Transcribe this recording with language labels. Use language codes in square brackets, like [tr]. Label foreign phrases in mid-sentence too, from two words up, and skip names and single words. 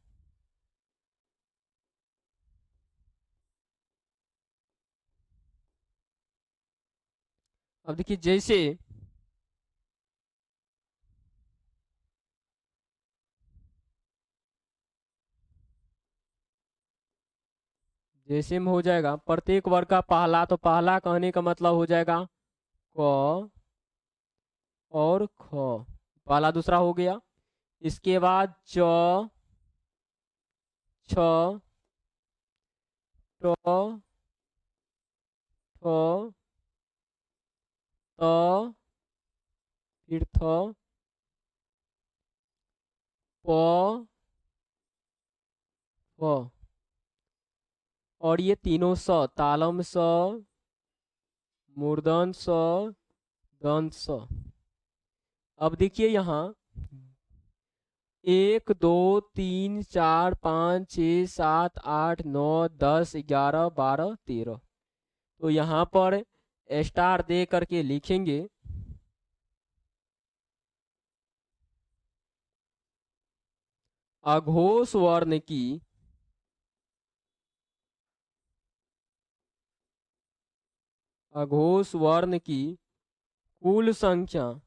[hi] अब देखिए, जैसे जैसे में हो जाएगा प्रत्येक वर्ग का पहला, तो पहला कहने का मतलब हो जाएगा क और ख, पहला दूसरा हो गया। इसके बाद च, छ, ट, ठ, त, फिर थ, प, फ, और ये तीनों स, तालम स, मूर्धन स, दंत स। अब देखिए यहाँ 1 2 3 4 5 6 7 8 9 10 11 12 13, तो यहाँ पर स्टार दे करके लिखेंगे अघोष वर्ण की अघोष वर्ण की कुल संख्या